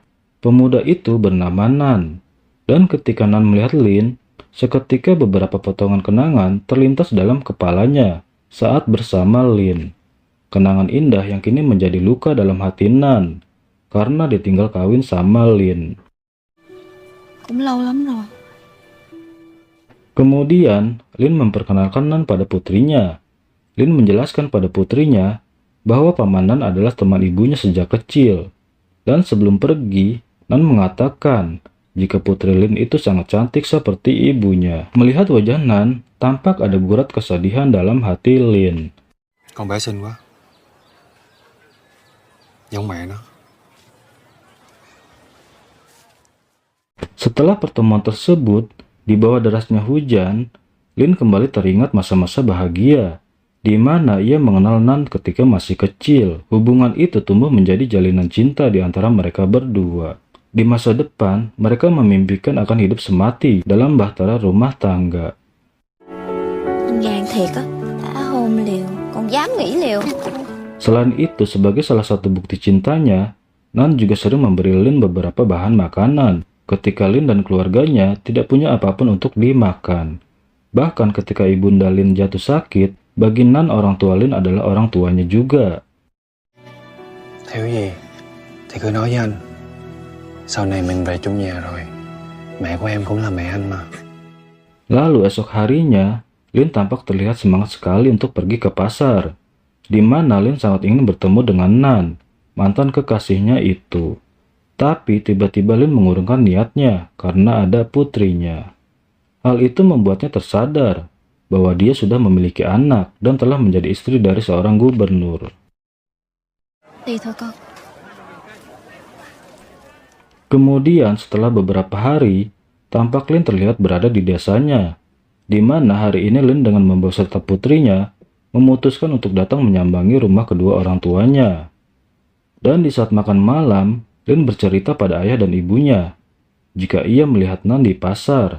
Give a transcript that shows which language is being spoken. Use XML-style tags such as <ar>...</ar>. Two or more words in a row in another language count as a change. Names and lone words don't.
<id>Pemuda itu bernama Nan, dan ketika Nan melihat Lin, seketika beberapa potongan kenangan terlintas dalam kepalanya saat bersama Lin. Kenangan indah yang kini menjadi luka dalam hati Nan karena ditinggal kawin sama Lin.</id> <vi>Cũng lâu lắm rồi.</vi> <id>Kemudian, Lin memperkenalkan Nan pada putrinya. Lin menjelaskan pada putrinya bahwa Paman Nan adalah teman ibunya sejak kecil. Dan sebelum pergi, Nan mengatakan jika putri Lin itu sangat cantik seperti ibunya. Melihat wajah Nan, tampak ada gurat kesedihan dalam hati Lin.</id> <vi>Con bé xinh quá, giống mẹ nó.</vi> <id>Setelah pertemuan tersebut, di bawah derasnya hujan, Lin kembali teringat masa-masa bahagia, di mana ia mengenal Nan ketika masih kecil. Hubungan itu tumbuh menjadi jalinan cinta di antara mereka berdua. Di masa depan, mereka memimpikan akan hidup semati dalam bahtera rumah tangga.</id> <vi>Anh gan thiệt á, đã hôn liều, còn dám nghĩ liều.</vi> <id>Selain itu, sebagai salah satu bukti cintanya, Nan juga sering memberi Lin beberapa bahan makanan ketika Lin dan keluarganya tidak punya apapun untuk dimakan. Bahkan ketika ibunda Lin jatuh sakit, bagi Nan orang tua Lin adalah orang tuanya juga.</id> <vi>Thiếu gì thì cứ nói với anh. Sau này mình về chung nhà rồi, mẹ của em cũng là mẹ anh mà.</vi> <id>Lalu esok harinya, Lin tampak terlihat semangat sekali untuk pergi ke pasar, di mana Lin sangat ingin bertemu dengan Nan, mantan kekasihnya itu. Tapi tiba-tiba Lin mengurungkan niatnya karena ada putrinya. Hal itu membuatnya tersadar bahwa dia sudah memiliki anak dan telah menjadi istri dari seorang gubernur.</id> <vi>Đi thôi con.</vi> <id>Kemudian setelah beberapa hari, tampak Lin terlihat berada di desanya, di mana hari ini Lin dengan membawa serta putrinya memutuskan untuk datang menyambangi rumah kedua orang tuanya. Dan di saat makan malam, Lin bercerita pada ayah dan ibunya jika ia melihat Nan di pasar.</id>